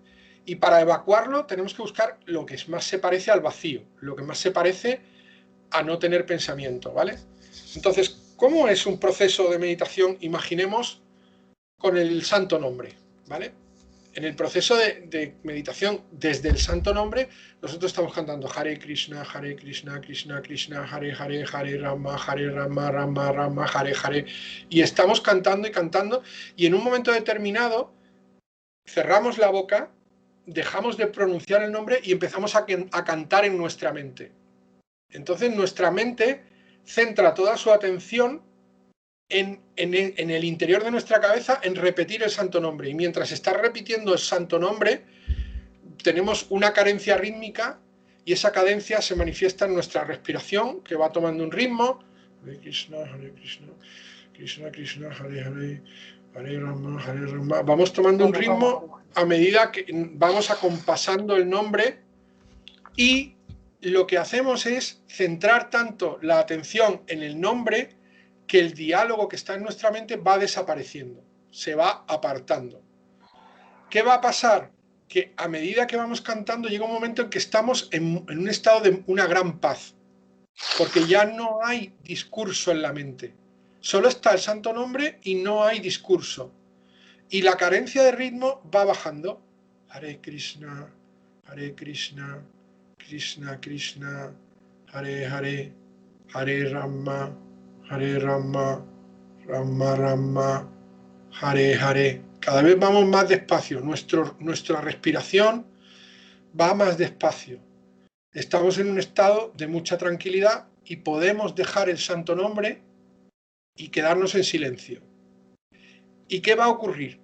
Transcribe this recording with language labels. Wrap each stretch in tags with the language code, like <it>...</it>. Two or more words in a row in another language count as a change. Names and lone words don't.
<es>Y para evacuarlo tenemos que buscar lo que más se parece al vacío, lo que más se parece a no tener pensamiento, ¿vale? Entonces, ¿cómo es un proceso de meditación? Imaginemos con el santo nombre, ¿vale? En el proceso de meditación desde el santo nombre, nosotros estamos cantando</es> <sa>Hare Krishna, Krishna Krishna, Hare Hare, Hare Rama, Rama Rama, Hare Hare.</sa> <es>Y estamos cantando y cantando, y en un momento determinado cerramos la boca, dejamos de pronunciar el nombre y empezamos a cantar en nuestra mente. Entonces nuestra mente centra toda su atención en el interior de nuestra cabeza en repetir el santo nombre, y mientras está repitiendo el santo nombre tenemos una cadencia rítmica y esa cadencia se manifiesta en nuestra respiración, que va tomando un ritmo.</es> <sa>Hare Krishna, Krishna Krishna, Hare Hare, Hare Rama, Hare Rama.</sa> <es>Vamos tomando un ritmo a medida que vamos acompasando el nombre, y lo que hacemos es centrar tanto la atención en el nombre que el diálogo que está en nuestra mente va desapareciendo, se va apartando. ¿Qué va a pasar? Que a medida que vamos cantando llega un momento en que estamos en un estado de una gran paz, porque ya no hay discurso en la mente, solo está el santo nombre y no hay discurso, y la carencia de ritmo va bajando.</es> <sa>Hare Krishna, Krishna Krishna, Hare Hare, Hare Rama, Rama Rama, Hare Hare.</sa> <es>Cada vez vamos más despacio, nuestra respiración va más despacio. Estamos en un estado de mucha tranquilidad y podemos dejar el santo nombre y quedarnos en silencio. ¿Y qué va a ocurrir?</es>